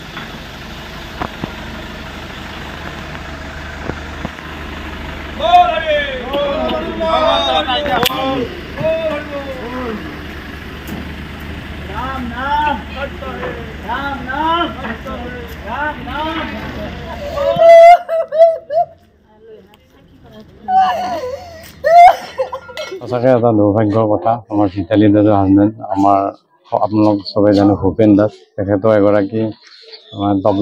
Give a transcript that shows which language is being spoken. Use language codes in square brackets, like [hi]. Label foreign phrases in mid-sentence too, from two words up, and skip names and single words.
[hi] राम नाम करता है राम नाम करता है राम नाम [as] সঁচাকৈ এটা দুৰ্ভাগ্যৰ কথা আমাৰ ভিতালী দাদাৰ হাজবেণ্ড আমাৰ আপোনালোক চবেই জানো ভূপেন দাস তেখেতো এগৰাকী আমাৰ তবলা